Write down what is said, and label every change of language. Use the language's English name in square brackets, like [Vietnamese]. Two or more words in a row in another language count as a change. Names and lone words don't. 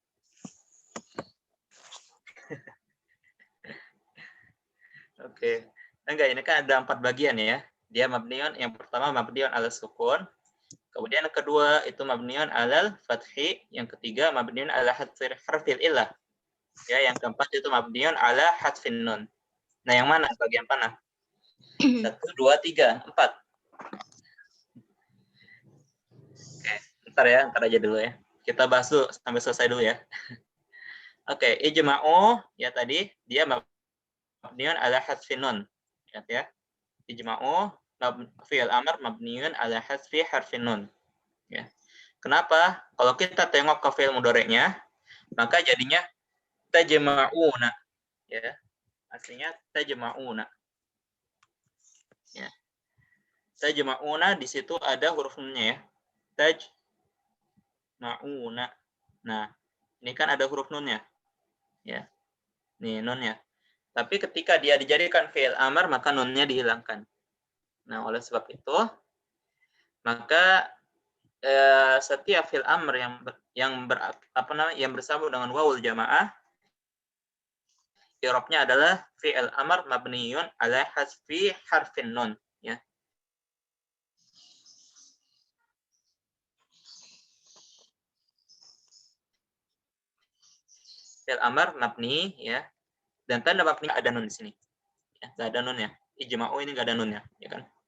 [Indonesian] Oke. Enggak, ini kan ada 4 bagian ya. Dia mabniun, yang pertama [Arabic] مبني على سكون. [Indonesian] Kemudian yang kedua itu [Arabic] مبني على الفتح. [Indonesian] Yang ketiga [Arabic] مبني على حرف العلة. [Indonesian] Ya, yang keempat itu [Arabic] مبني على حذف النون. [Indonesian] Nah, yang mana? Bagian mana? 1, 2, 3, 4. Oke, ntar aja dulu ya. Kita bahas dulu sampai selesai dulu ya. Oke, ijma'u ya tadi dia [Arabic] مبني على حذف النون. [Indonesian] Ya. [Arabic] اجمعوا فعل أمر مبني على حذف حرف النون. [Indonesian] Ya. Kenapa? Kalau kita tengok ke [Arabic] فعل مضارع' [Indonesian] nya, maka jadinya tajma'una. Ya. Aslinya tajma'una. Ya. Tajma'una di situ ada huruf nunnya ya. Tajma'una. Nah, ini kan ada huruf nunnya. Ya. Nih nunnya. Tapi ketika dia dijadikan [Arabic] فعل أمر [Indonesian] maka nunnya dihilangkan. Nah, oleh sebab itu maka setiap [Arabic] فعل أمر [Indonesian] yang bersambung dengan [Arabic] واو الجماعة [Indonesian] i'rabnya adalah [Arabic] فعل أمر مبني على حذف حرف النون [Indonesian] ya. [Arabic] فعل أمر مبني ya. [Indonesian] Dan tanda mabni ada nun di sini. Ya, enggak ada nun ya. Ijma'u ini enggak ada nunnya, ya kan?